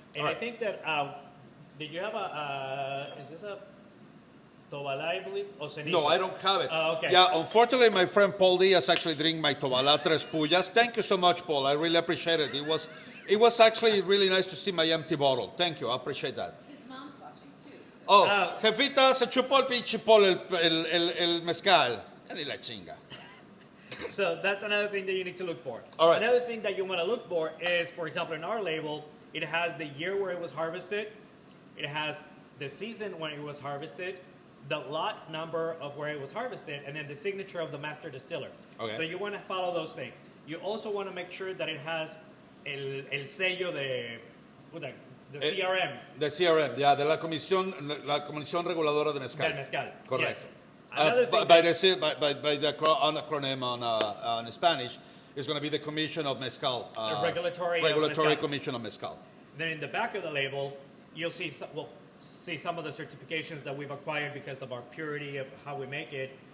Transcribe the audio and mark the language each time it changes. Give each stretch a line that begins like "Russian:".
English: And I think that, did you have is this a tobalá, I believe? Or cenizo? No, I don't have it. Okay. Yeah, unfortunately, my friend Paul Diaz actually drank my tobalá tres pullas. Thank you so much, Paul. I really appreciate it. It was actually really nice to see my empty bottle. Thank you. I appreciate that. His mom's watching too. So.
Spanish: Oh, jefita, se chupó el pinche Paul el mezcal. Ni la chinga.
English: So that's another thing that you need to look for. All right. Another thing that you want to look for is, for example, in our label, it has the year where it was harvested. It has the season when it was harvested, the lot number of where it was harvested, and then the signature of the master distiller. Okay. So you want to follow those things. You also want to make sure that it has
Spanish: el sello de
English: the CRM.
Spanish: The CRM, yeah, de la Comisión Reguladora de Mezcal. Del mezcal.
English: Correct. Yes. Another thing By the acronym on Spanish, it's going to be the Commission of Mezcal. The Regulatory Mezcal. Commission of Mezcal. Then in the back of the label, you'll see some of the certifications that we've acquired because of our purity of how we make it.